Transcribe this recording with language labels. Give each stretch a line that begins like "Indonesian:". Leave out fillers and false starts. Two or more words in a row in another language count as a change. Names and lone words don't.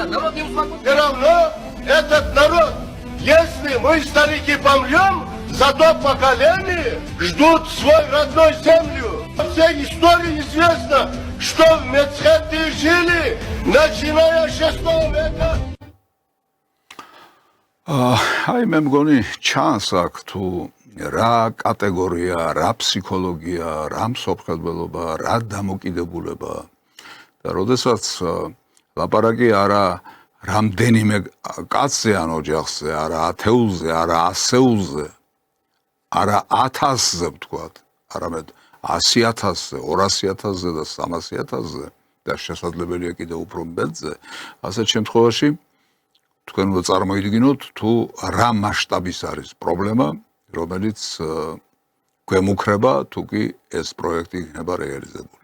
Russian: Народ не успокоится. Все равно этот народ, если мы, старики, помрем, зато поколения ждут свою родную землю. Во всей истории известно, что в Мецхете жили, начиная с 6 века.
Georgian: აი მე მგონი ჩანს აქ თუ რა კატეგორია, რა ფსიქოლოგია, რა მსოფლმხედველობა, რა დამოკიდებულება და როდესაც ლაპარაკი არა რამდენიმე კაცზე ან ოჯახზე, არა ათეულზე, არა ასეულზე, არა 1000-ზე ვთქვათ, არამედ 100,000-ზე, 200,000-ზე და 300,000-ზე და შესაძლებელია კიდევ უფრო მეტზე, ასეთ შემთხვევაში თქვენ უნდა წარმოიდგინოთ თუ რა მასშტაბის არის პრობლემა, რომელიც გვემუქრება თუ კი ეს პროექტი იქნება რეალიზებული.